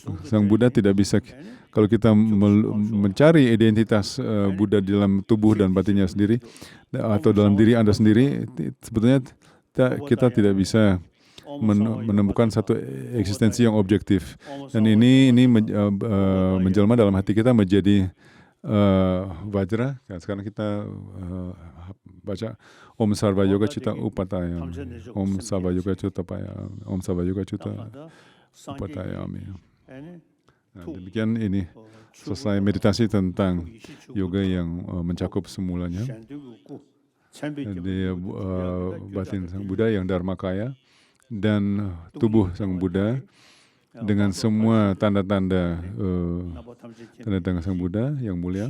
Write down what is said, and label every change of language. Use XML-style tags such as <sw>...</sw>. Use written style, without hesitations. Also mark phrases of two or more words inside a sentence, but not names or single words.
<id>Sang Buddha tidak bisa, kalau kita mencari identitas Buddha di dalam tubuh dan batinnya sendiri, atau dalam diri Anda sendiri, sebetulnya kita tidak bisa menemukan satu eksistensi yang objektif. Dan ini menjelma dalam hati kita menjadi Vajra. Sekarang kita baca</id> <sa>Om Sarva Yoga Citta Upatayami, Om Sarva Yoga Citta Upatayami, Om Sarva Yoga Citta Upatayami.</sa> <id>Nah, demikian ini selesai meditasi tentang yoga yang mencakup semulanya. Jadi batin Sang Buddha yang Dharmakaya dan tubuh Sang Buddha dengan semua tanda-tanda Sang Buddha yang mulia.</id>